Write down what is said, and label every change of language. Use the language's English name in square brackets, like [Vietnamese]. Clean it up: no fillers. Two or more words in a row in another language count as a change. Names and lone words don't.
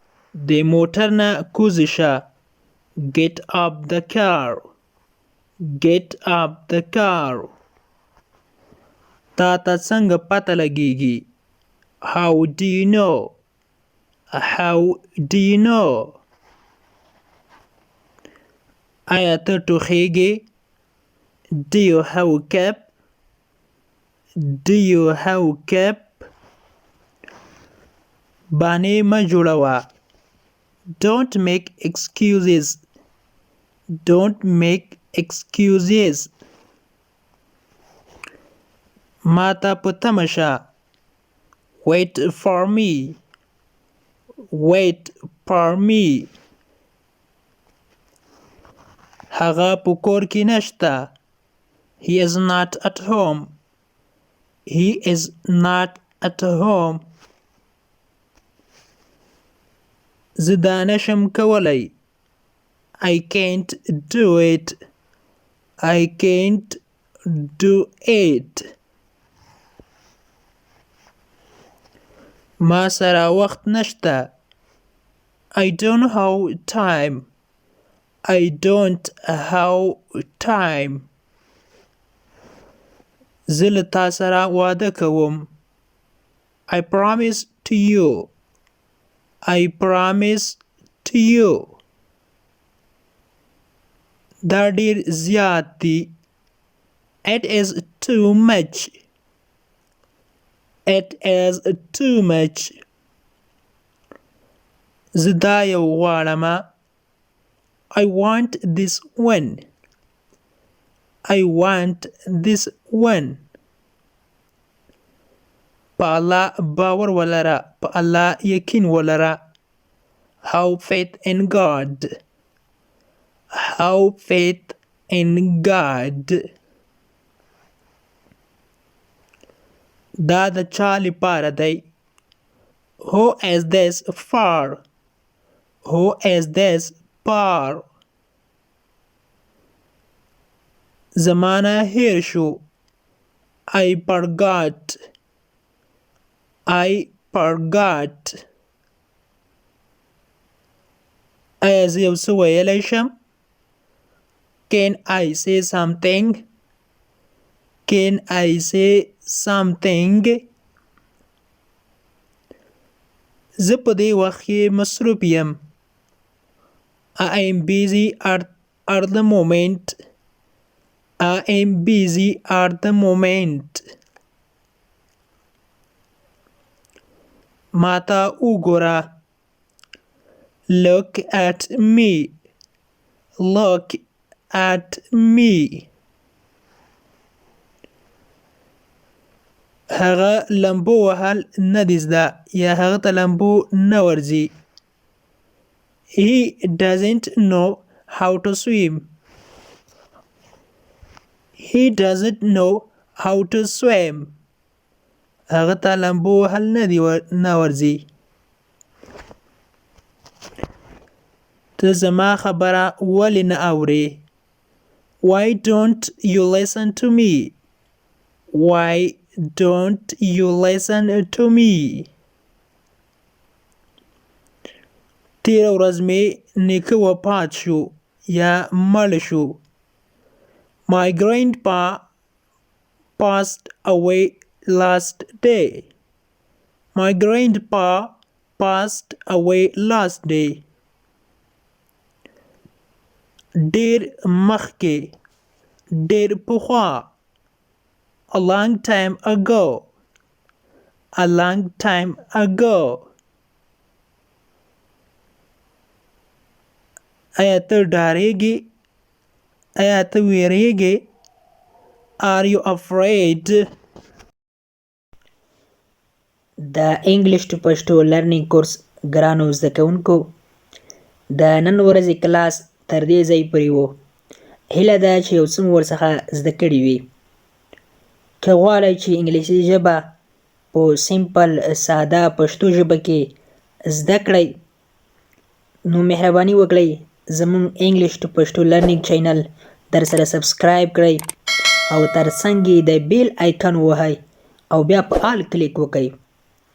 [Pashto] د موټر نه کوزه شه. [English] Get up the car. Get up the car. [Pashto] تا ته څنګه پته لګیږي؟ [English] How do you know? How do you know? [Pashto] آیا ته ټوخیږې؟ [English] Do you have a cap? Do you have a cap? [Pashto] بانې مه جوړوه. [English] Don't make excuses. Don't make excuses. [Pashto] ما ته په تمه شه. [English] Wait for me. Wait for me. [Pashto] هغه په کور کې نشته. [English] He is not at home. He is not at home. [Pashto] زه دا نشم کولی. [English] I can't do it. I can't do it. [Pashto] ما سره وخت نشته. [English] I don't have time. I don't have time. [Pashto] زه له تا سره واده کوم. [English] I promise to you. I promise to you. [Pashto] دا ډیر زیات دی. [English] It is too much. It is too much. [Pashto] زه دا یو غواړم. [English] I want this one. I want this one. [Pashto] په الله باور ولره. په الله یقین ولره. [English] Have faith in God. Have faith in God. [Pashto] دا د چا لپاره دی؟ [English] Who is this for? Who is this for? [Pashto] زمانه هیر شو. [English] I forgot. I forgot. [Pashto] آیا زه یو څه ویلی شم؟ [English] Can I say something? Can I say something? [Pashto] زه په دې وخت کې مصروف یم. [English] I am busy at the moment. I am busy at the moment. [Pashto] ما ته وګوره. [English] Look at me. Look at me. [Pashto] هغه لمبو وهل نه دی زده یا هغه ته لمبو نه ورځي. [English] He doesn't know how to swim. He doesn't know how to swim. [Pashto] هغه ته لمبو وهل نه ورځي. ته زما خبره ولې نه اورې؟ [English] Why don't you listen to me? Why don't you listen to me? [Pashto] تیره ورځ مې نیکه وفات شو یا مړ شو. [English] My grandpa passed away last day. My grandpa passed away last day. [Pashto] ډیر مخکې. ډیر پخوا. [English] A long time ago. A long time ago. [Pashto] آیا ته ډارېږې؟ آیا ته وېرېږې؟ [English] Are you afraid? [Pashto] د [English] English to Pashto learning course [Pashto] ګرانو زده کوونکو، د نن ورځې کلاس تر دې ځای پورې و. هیله ده چې یو څه مو ورڅخه زده کړي وي. که غواړئ چې انګلیسي ژبه په سمپل ساده پښتو ژبه کې زده کړئ، نو مهرباني وکړئ زموږ [English] English to Pashto learning channel [Pashto] در سره سبسکرایب کړئ او تر څنګ د [English] bell icon [Pashto] ووهئ او بیا په [English] all click [Pashto] وکړئ.